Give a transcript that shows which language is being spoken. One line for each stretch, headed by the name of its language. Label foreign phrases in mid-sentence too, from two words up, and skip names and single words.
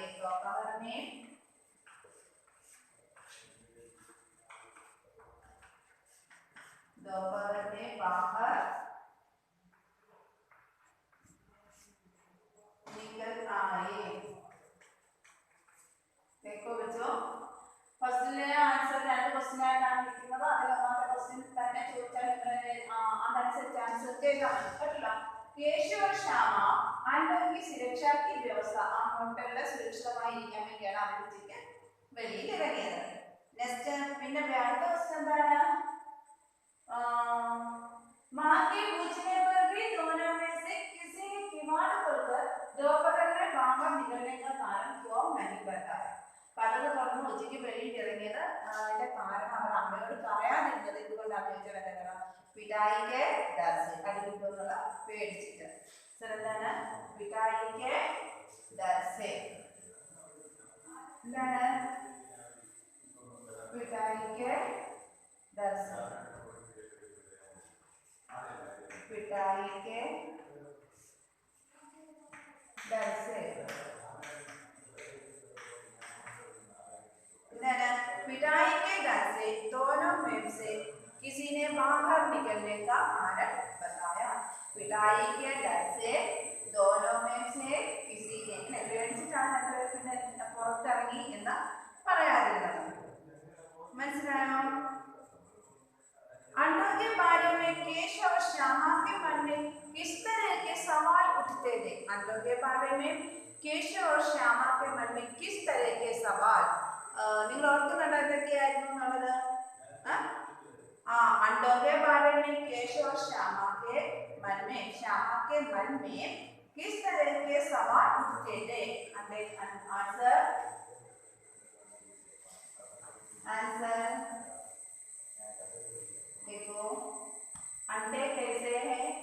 Hindi: दोपहर में बाहर निकल आए. देखो बच्चों,
Malayalam: ഫസ്റ്റിലെ ആൻസർ രണ്ട് ക്വസ്റ്റ്യൻ ആയിട്ടാണ് ഇരിക്കുന്നത്. അതിൽ ഒന്നാമത്തെ ക്വസ്റ്റ്യൻ തന്നെ ചോദിച്ചാൽ അതനുസരിച്ച് ആൻസർ ചെയ്താൽ മതി കേട്ടോ.
Hindi: കേശവ और श्यामा अंडों की सुरक्षा की व्यवस्था
Malayalam: ആ മുട്ടകളെ സുരക്ഷിതമായി ഇരിക്കാൻ വേണ്ടിയാണ് അവർ ഉച്ചയ്ക്ക് വെളിയിൽ ഇറങ്ങിയത്. നെക്സ്റ്റ് പിന്നെ അടുത്ത ക്വസ്റ്റ്യൻ എന്താണ്?
Hindi: मां के पूछने पर भी दोनों में से किसी ने किवाड़ खोलकर दोपहर में बाहर निकलने का कारण क्यों नहीं बताया?
Malayalam: കഥകൾ തുറന്ന് ഉച്ചയ്ക്ക് വെളിയിൽ ഇറങ്ങിയത് അതിന്റെ കാരണം അവർ അമ്മയോട് പറയാതിരുന്നത് എന്തുകൊണ്ടാണ് ചോദിച്ചാൽ പിതായിക്ക് അടികിട്ടുന്നുള്ള പേടിച്ചിട്ട്. എന്താണ് പിതായിക്ക് എന്താണ് പിതായിക്ക്
Hindi: पिटाई के डर से पिटाई के डर से दोनों में से किसी ने बाहर निकलने का कारण बताया. पिटाई के डर से दोनों में से किसी ने
Malayalam: പുറത്തിറങ്ങി എന്ന് പറയാതിരുന്നത്. മനസ്സിലായോ?
Hindi: अंडों के बारे में केशव और श्यामा के मन में किस तरह के सवाल उठते थे? अंडों के बारे में केशव और श्यामा के मन में किस तरह के सवाल
Malayalam: നിങ്ങൾ ഓർക്കുന്നുണ്ടോ എന്തൊക്കെയായിരുന്നു എന്നുള്ളത്?
Hindi: अंडों के बारे में केशव और श्यामा के मन में किस तरह के सवाल उठते थे? आंसर देखो, अंडे कैसे हैं?